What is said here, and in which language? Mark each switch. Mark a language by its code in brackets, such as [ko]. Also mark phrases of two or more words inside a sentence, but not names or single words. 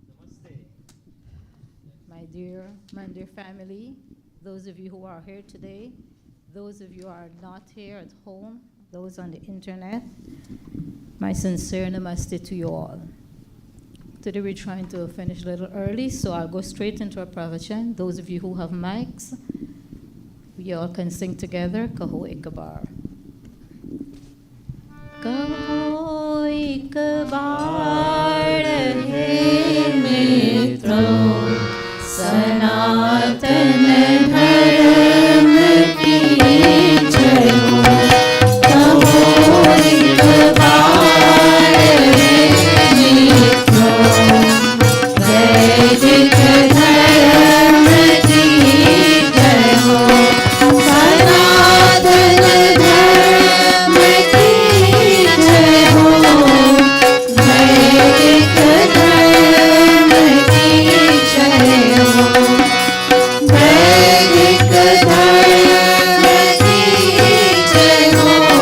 [en] My dear family, those of you who are here today, those of you who are not here at home, those on the internet, my sincere namaste to you all. Today we're trying to finish a little early, so I'll go straight into our pravachan. Those of you who have mics, we all can sing together, [hi] कहो एक बार. कहो एक बार है मित्रो, सनातन धर्म की जय हो. कहो एक बार है मित्रो, वैदिक धर्म की जय हो. सनातन धर्म की जय हो. वैदिक धर्म की जय हो. वैदिक धर्म की जय हो.